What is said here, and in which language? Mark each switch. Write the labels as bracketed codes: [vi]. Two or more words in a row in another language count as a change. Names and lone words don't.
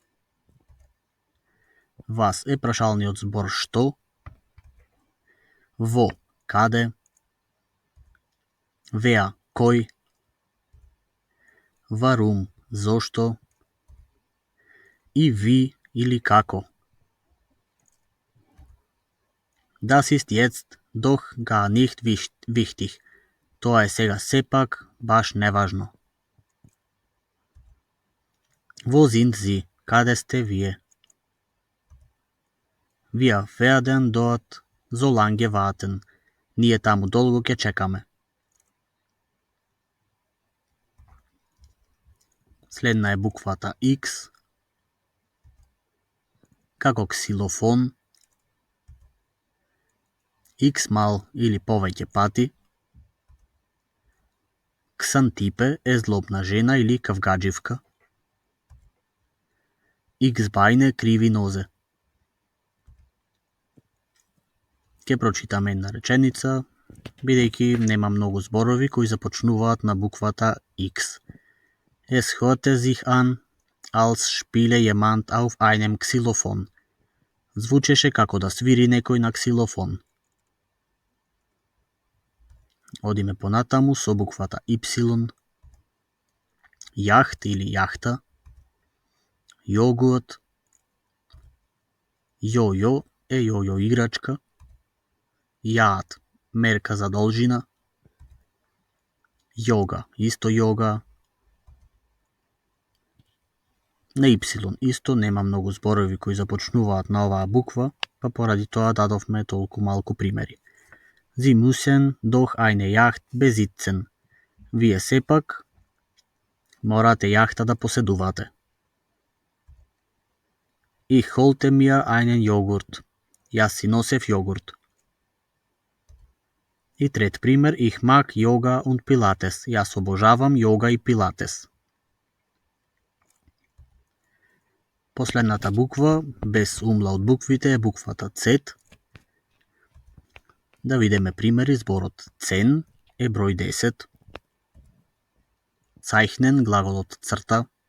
[mk] Was е прашалниот збор што. Во, каде. Wer, кој. Warum, зошто. И wie или како. [de] Das ist jetzt doch gar nicht wichtig. [mk] Тоа е сега сепак баш неважно. [de] Wo sind Sie? [mk] Каде сте вие? [de] Wir werden dort so lange warten. [mk] Ние таму долго ќе чекаме. Следна е буквата X. Како ксилофон. X мал или повеќе пати. Ксантипе е злобна жена или кавгадживка. X-бајне, криви нозе. Ке прочитаме една реченица, бидејќи нема многу зборови кои започнуваат на буквата X. [de] Es hörte sich an, als spiele jemand auf einem Xylophon. [mk] Звучеше како да свири некој на ксилофон. Одиме понатаму со буквата Y. Јахт или јахта. Јогурт. Јојо е јојо играчка. Јад, мерка за должина. Јога, исто јога. На Y исто нема многу зборови кои започнуваат на оваа буква, па поради тоа дадовме толку малку примери. [de] Sie müssen doch eine Yacht besitzen. [mk] Вие сепак морате јахта да поседувате. [de] Ich holte mir einen Joghurt. [mk] Јас си носев јогурт. И трет пример, [de] ich mag Yoga und Pilates. [mk] Јас обожавам јога и пилатес. Последната буква, без умла од буквите, е буквата Z. Да видиме примери. Зборот цен е број 10. Zeichnen, глаголот црта.